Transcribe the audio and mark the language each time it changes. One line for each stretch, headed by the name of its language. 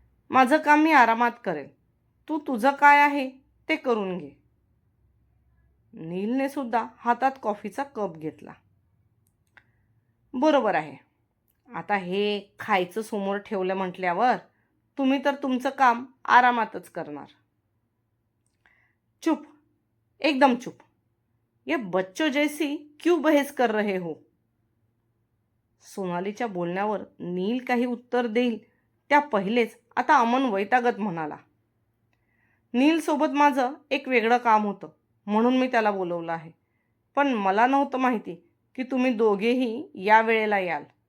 Marathi: माझं काम मी आरामात करेल, तू तुझं काय आहे ते करून घे. नीलने सुद्धा हातात कॉफीचा कप घेतला. बरोबर आहे, आता हे खायचं समोर ठेवलं म्हटल्यावर तुम्ही तर तुमचं काम आरामातच करणार. चुप, एकदम चुप.
Hindi: ये बच्चों जैसी क्यों बहस कर रहे हो?
Marathi: सोनालीच्या बोलण्यावर नील काही उत्तर देईल त्या पहिलेच आता अमन वैतागत म्हणाला, नीलसोबत माझं एक वेगळं काम होतं म्हणून मी त्याला बोलवलं आहे, पण मला नव्हतं माहिती की तुम्ही दोघेही या वेळेला याल.